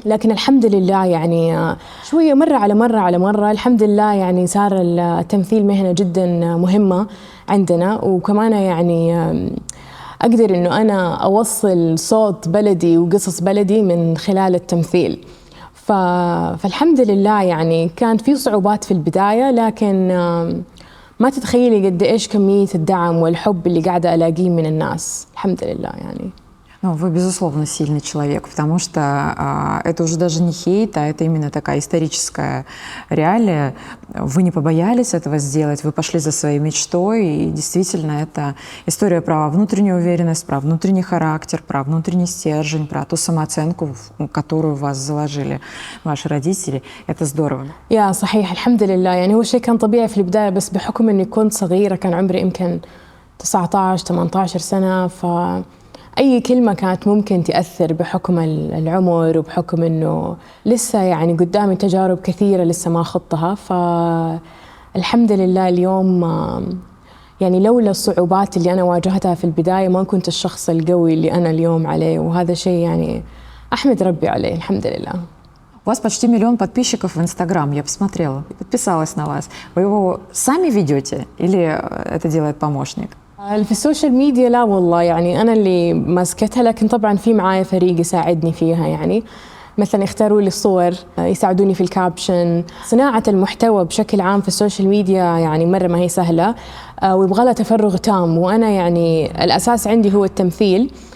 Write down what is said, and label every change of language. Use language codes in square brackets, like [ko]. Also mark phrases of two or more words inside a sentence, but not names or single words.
[ar] لكن الحمد لله يعني شوية مرة على مرة على مرة الحمد لله يعني صار التمثيل مهنة جدا مهمة عندنا، وكمان يعني أقدر إنه أنا أوصل صوت بلدي وقصص بلدي من خلال التمثيل. فالحمد لله يعني كان في صعوبات في البداية، لكن ما تتخيلي قد إيش كمية الدعم والحب اللي قاعدة ألاقيه من الناس، الحمد لله يعني. [ru] Ну, вы, безусловно, сильный человек, потому что это уже даже не хейт, а это именно такая историческая реалия. Вы не побоялись этого сделать, вы пошли за своей мечтой, и действительно это история про внутреннюю уверенность, про внутренний характер, про внутренний стержень, про ту самооценку, которую в вас заложили ваши родители. Это здорово. [ar] يا صحيح الحمد لله يعني هو شيء كان طبيعي في البداية، بس بحكم إني كنت صغيرة كان عمري يمكن 19-18 سنة، أي كلمة كانت ممكن تأثر بحكم العمر وبحكم إنه لسه يعني قدامي تجارب كثيرة لسه ما خضتها. فالحمد لله اليوم يعني لولا الصعوبات اللي أنا واجهتها في البداية ما كنت الشخص القوي اللي أنا اليوم عليه، وهذا شيء يعني أحمد ربي عليه الحمد لله. [ru] У вас почти 1 миллион подписчиков в Инстаграм, я посмотрела, подписалась на вас. Вы его сами ведете или это делает помощник? [ar] في [en] social media [ar] لا والله يعني أنا اللي ماسكتها، لكن طبعا في معايا فريق يساعدني فيها، يعني مثلا يختاروا لي الصور، يساعدوني في الكابشن. صناعة المحتوى بشكل عام في [en] social media [ar] يعني مرة ما هي سهلة، ويبغى لها تفرغ تام، وأنا يعني الأساس عندي هو التمثيل.